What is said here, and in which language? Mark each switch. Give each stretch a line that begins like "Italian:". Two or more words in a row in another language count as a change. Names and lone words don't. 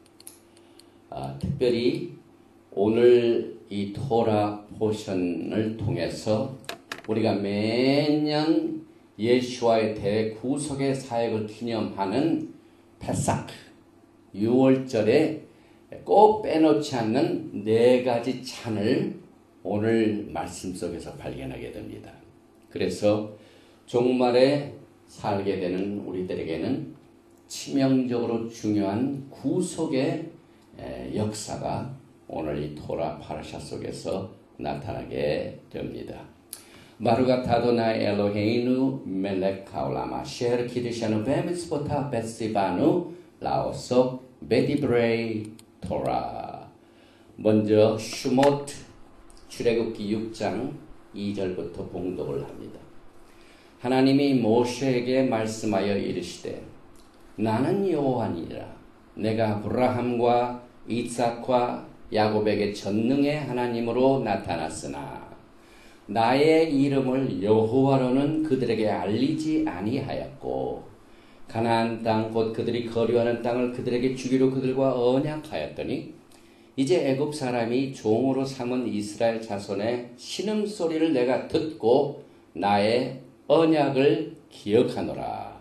Korean: 특별히 오늘 이 토라 포션을 통해서 우리가 매년 예수와의 대구속의 사역을 기념하는 페사크 6월절에 꼭 빼놓지 않는 4가지 찬을 오늘 말씀 속에서 발견하게 됩니다. 그래서 종말에 살게 되는 우리들에게는 치명적으로 중요한 구속의 역사가 오늘 이
Hebrew: תורה פרשה
Korean: 속에서 나타나게 됩니다.
Hebrew: ברוך אדוני אלוהינו מלך העולם אשר קדשנו במצוותיו וצונו לעסוק בדברי תורה.
Korean: 먼저 슈모트 출애굽기 6장 2절부터 봉독을 합니다. 하나님이 모세에게 말씀하여 이르시되 나는 여호와니라. 내가 아브라함과 이삭과 야곱에게 전능의 하나님으로 나타났으나 나의 이름을 여호와로는 그들에게 알리지 아니하였고 가나안 땅 곧 그들이 거류하는 땅을 그들에게 주기로 그들과 언약하였더니 이제 애굽 사람이 종으로 삼은 이스라엘 자손의 신음소리를 내가 듣고 나의 언약을 기억하노라.